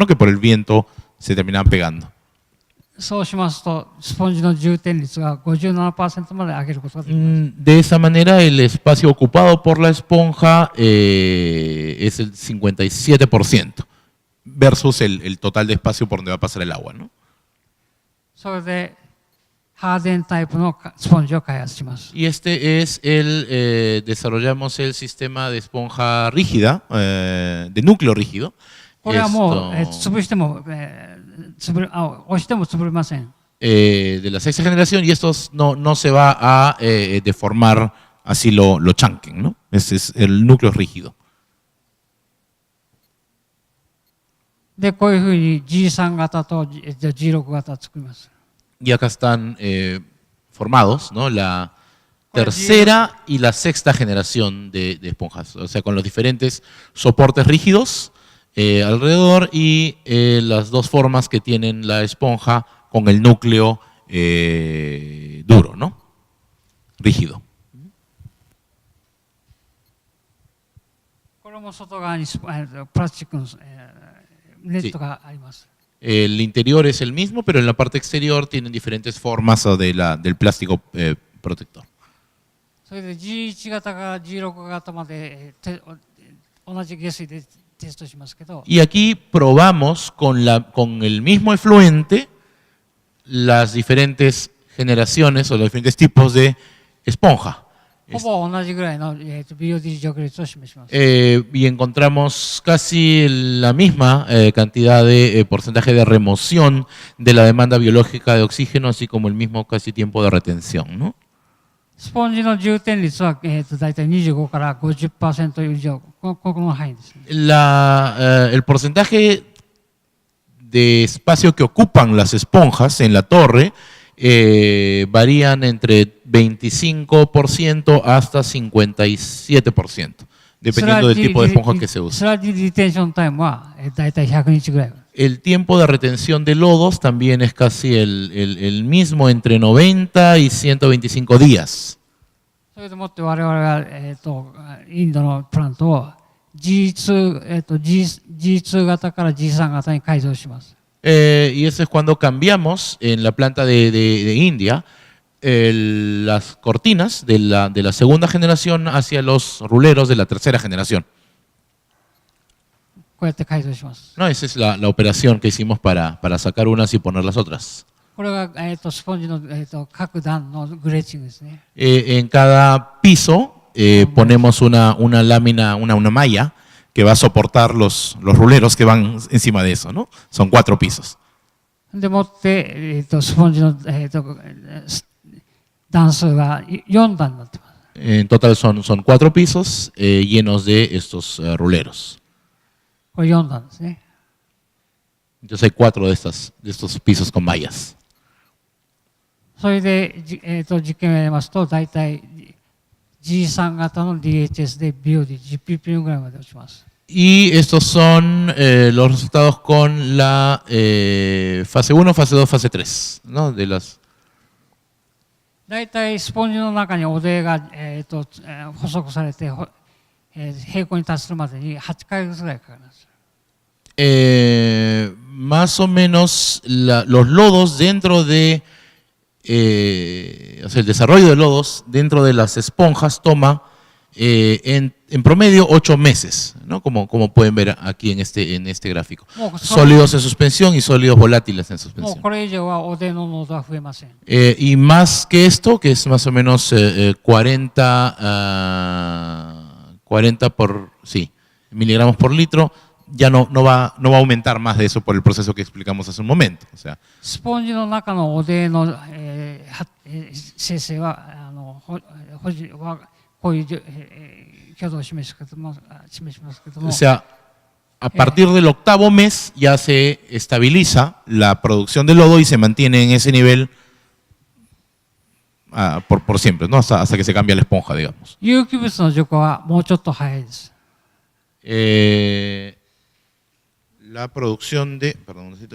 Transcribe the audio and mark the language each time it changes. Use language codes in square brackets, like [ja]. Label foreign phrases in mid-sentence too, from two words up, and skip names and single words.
[es] Que por el viento se terminaban pegando. De esa manera, el espacio ocupado por la esponja es el 57% versus el total de espacio por donde va a pasar el agua, ¿no? [ja] ハーデンタイプのスポンジを開発します。 [es] Y este es desarrollamos el sistema de esponja rígida, de núcleo rígido. [ja] これはもう、 [es] Esto, [ja] 潰しても、押しても潰れません。 [es] de la sexta generación, y esto no se va a deformar así lo chanquen, ¿no? Ese es el núcleo rígido. [ja] で、こういうふうに G3 型と G6 型を作ります。 [es] Y acá están formados, ¿no? La tercera y la sexta generación de esponjas, o sea, con los diferentes soportes rígidos alrededor y las dos formas que tienen la esponja con el núcleo duro, ¿no? Rígido. [ja] これも外側にプラスチックのネットがあります。 [es] El interior es el mismo, pero en la parte exterior tienen diferentes formas del plástico protector. [ja] それで G1 型から G6 型まで同じ下水でテストしますけど。 [es] Y aquí probamos con el mismo efluente las diferentes generaciones o los diferentes tipos de esponja. [ja] ほぼ同じぐらいの BOD 除去率を示します。 [es] Y encontramos casi la misma cantidad de porcentaje de remoción de la demanda biológica de oxígeno, así como el mismo casi tiempo de retención, ¿no? [ja] スポンジの充填率は、だいたい25から 50% 以上、この範囲ですね。 [es] El porcentaje de espacio que ocupan las esponjas en la torre varían entre 25% hasta 57%, dependiendo del tipo de esponja que se usa. [ja] スラッジリテンションタイムはだいたい100日ぐらい。 [es] El tiempo de retención de lodos también es casi el mismo, entre 90 y 125 días. [ja] それでもって我々が、インドのプラントを G2 型から G3 型に改造します。 [es] Y eso es cuando cambiamos en la planta de India las cortinas de la segunda generación hacia los ruleros de la tercera generación. [ja] こうやって改造します。 [es] No, esa es la operación que hicimos para sacar unas y poner las otras. [ja] これが、スポンジの、各段のグレーチングですね。 [es] En cada piso ponemos una lámina, una malla que va a soportar los ruleros que van encima de eso, ¿no? Son 4 pisos. [ja] でもって、スポンジの、段数が4段になってます。 [es] En total son 4 pisos llenos de estos ruleros. [ja] これ4段ですね。 [es] Entonces hay 4 de estos pisos con mallas. [ja] それで、実験をやりますと、大体 G3 型の DHS で BOD、10ppm ぐらいまで落ちます。 [es] Y estos son los resultados con la fase 1, fase 2, fase 3, ¿no? De las... [ja] 大体スポンジの中におでが、細くされて、平行に達するまでに8ヶ月ぐらいかかります。 [es] Más o menos los lodos dentro de... o sea, el desarrollo de lodos dentro de las esponjas toma en promedio 8 meses, ¿no? Como pueden ver aquí en este gráfico. Sólidos en suspensión y sólidos volátiles en suspensión. Y más que esto, que es más o menos 40 miligramos por litro, ya no va a aumentar más de eso por el proceso que explicamos hace un momento. O sea, [ja] スポンジの中のおでの、生成はこういう、挙動を示しますけども。 [es] O sea, a partir del 8º mes ya se estabiliza la producción de lodo y se mantiene en ese nivel por siempre, ¿no? Hasta que se cambia la esponja, digamos. [ja] 有機物の除去はもうちょっと早いです。 [es] La producción de, perdón,